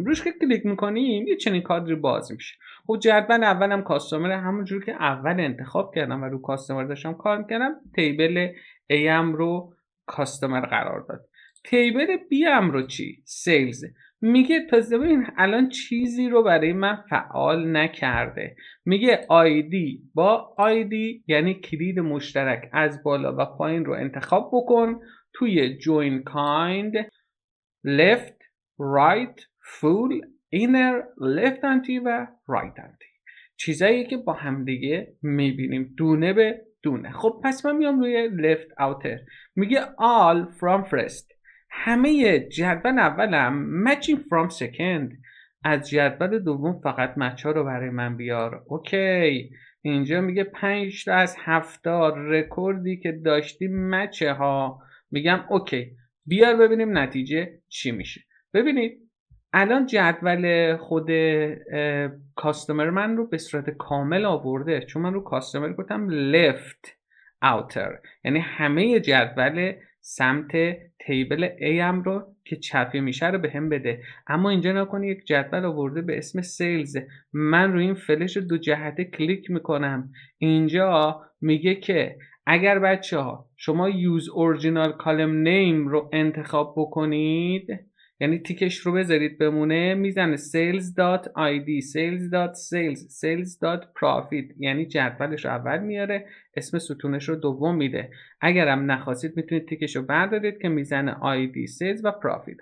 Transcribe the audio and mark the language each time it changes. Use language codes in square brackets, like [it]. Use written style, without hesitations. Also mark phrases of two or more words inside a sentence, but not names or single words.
[fa] روش که کلیک میکنیم یه چنین کادری باز میشه. خب جدول اولم کاستومر، همونجور که اول انتخاب کردم و رو کاستومر داشتم کار میکردم تیبل A ام رو کاستومر قرار داد. تیبل B ام رو چی؟ سیلز. میگه تازه ببین الان چیزی رو برای من فعال نکرده. میگه آیدی با آیدی یعنی کلید مشترک از بالا و پایین رو انتخاب بکن توی [en] join kind left right full inner left anti [fa] و [en] right anti. [fa] چیزایی که با همدیگه میبینیم دونه به دونه. خب پس من میام روی [en] left outer، [fa] میگه [en] all from first. [fa] همه جدول اولم [en] matching from second، [fa] از جدول دوم فقط مچ ها رو برای من بیار. اوکی، اینجا میگه 5 تا از 70 رکوردی که داشتیم مچه ها. میگم اوکی بیار ببینیم نتیجه چی میشه. ببینید الان جدول خود کاستمر من رو به صورت کامل آورده، چون من رو کاستمر گفتم [en] left outer، [fa] یعنی همه جدول سمت تیبل A هم رو که چپی میشه رو به هم بده. اما اینجا نکنی یک جدول آورده به اسم سیلز، من روی این فلش دو جهته کلیک میکنم، اینجا میگه که اگر بچه ها شما [en] use original column name [fa] رو انتخاب بکنید، یعنی تیکش رو بذارید بمونه، میزنه [en] sales.id sales.sales sales.profit، [fa] یعنی جدولش رو اول میاره، اسم ستونش رو دوم میده. اگرم نخواستید میتونید تیکش رو بردارید که میزنه [en] id sales [fa] و profit.